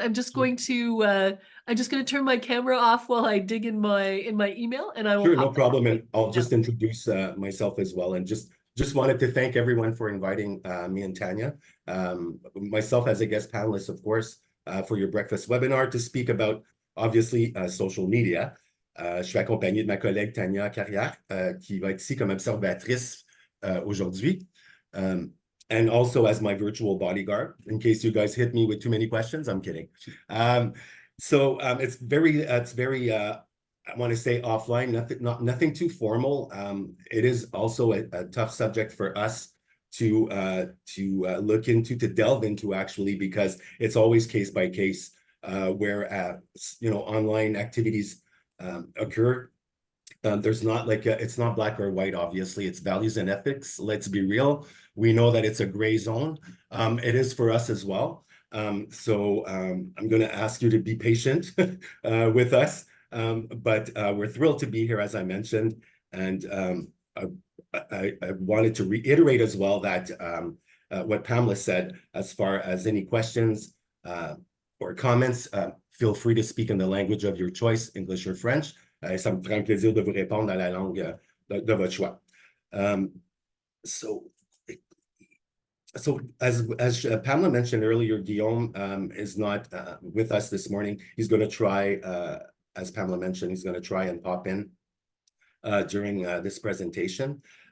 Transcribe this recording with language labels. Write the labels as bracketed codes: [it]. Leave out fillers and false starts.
[en] I'm just going to turn my camera off while I dig in my email, and I will Sure, no pop that problem. And I'll just down. introduce myself as well, and just wanted to thank everyone for inviting me and Tanya, myself as a guest panelist, of course, for your breakfast webinar to speak about, obviously, social media. [fr] Je suis accompagné de ma collègue Tanya Carrière, qui va être ici comme observatrice aujourd'hui. [en] And also as my virtual bodyguard, in case you guys hit me with too many questions. I'm kidding. It's very, I want to say offline, nothing too formal. It is also a tough subject for us to look into, to delve into, actually, because it's always case by case, where you know, online activities occur. There's not like it's not black or white, obviously. It's values and ethics. Let's be real. We know that it's a gray zone. It is for us as well. I'm going to ask you to be patient with us. But we're thrilled to be here, as I mentioned. And I wanted to reiterate as well that what Pamela said, as far as any questions or comments, feel free to speak in the language of your choice, English or French. [fr] Ça me fera un plaisir de vous répondre dans la langue de votre choix. [en] So as Pamela mentioned earlier, Guillaume is not with us this morning. He's going to try, as Pamela mentioned, he's going to try and pop in during this presentation.